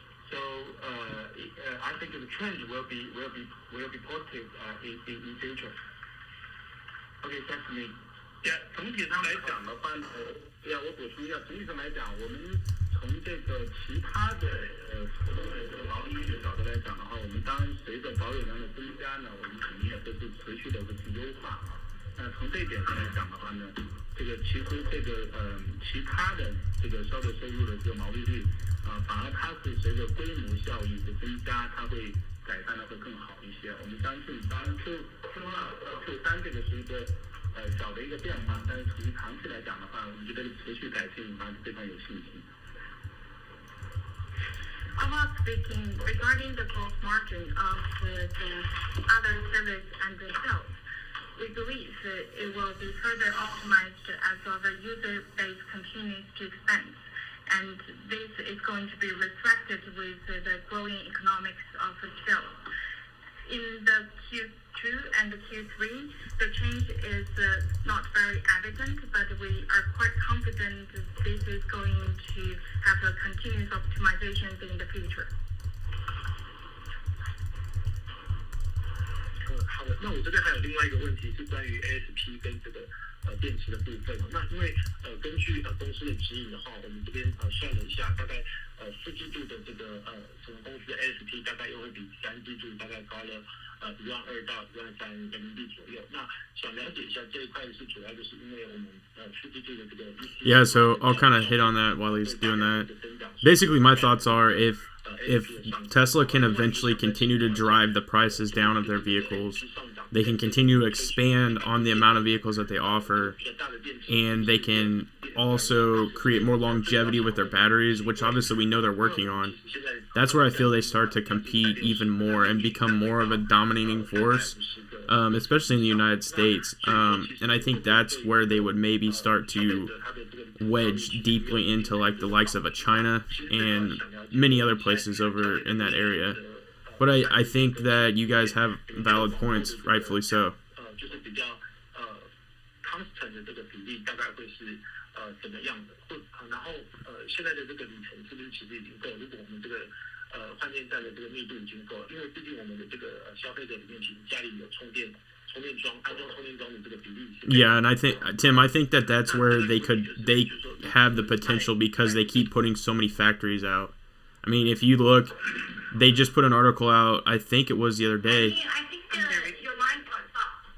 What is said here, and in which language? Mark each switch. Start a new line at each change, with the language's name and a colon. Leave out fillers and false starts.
English: So I think the trend will be positive in future. Okay, thanks me.
Chinese: 总体上来讲的话，我补充一下，总体上来讲，我们从这个其他的活动的这个毛利率的角度来讲的话，我们当然随着保有量的增加呢，我们肯定也会是持续的会去优化。那从这一点上来讲的话呢，这个其实这个其他的这个销售收入的这个毛利率反而它是随着规模效益的增加，它会改善的会更好一些。我们相信，当然Q3这个是一个小的一个变化，但是从长期来讲的话，我们觉得持续改进，我们还是非常有信心。
English: Overall speaking, regarding the gross margin of the other service and the sales, we believe it will be further optimized as our user base continues to expand. And this is going to be reflected with the growing economics of scale. In the Q2 and the Q3, the change is not very evident, but we are quite confident this is going to have a continuous optimization in the future.
Chinese: 好的，那我这边还有另外一个问题是关于 ASP 跟这个电池的部分。那因为根据公司的指引的话，我们这边算了一下，大概4季度的这个整个公司的 ASP 大概又会比3季度大概高了12000到13000人民币左右。那想了解一下这一块是主要就是因为我们4季度的这个
English: Yeah, so I'll kind of hit on that while he's doing that. Basically, my thoughts are if Tesla can eventually continue to drive the prices down of their vehicles, they can continue to expand on the amount of vehicles that they offer, and they can also create more longevity with their batteries, which obviously we know they're working on. That's where I feel they start to compete even more and become more of a dominating force, especially in the United States. And I think that's where they would maybe start to wedge deeply into like the likes of a China and many other places over in that area. But I think that you guys have valid points, rightfully so.
Chinese: 就是比较constant 的这个比例大概会是怎么样的？然后现在的这个里程是不是其实已经够？如果我们这个换电站的这个密度已经够，因为毕竟我们的这个消费者里面其实家里有充电桩，安装充电桩的这个比例。
English: Yeah, and I think Tim, I think that's where they have the potential because they keep putting so many factories out. I mean, if you look, they just put an article out, I think it was the other day. I think your line got stopped.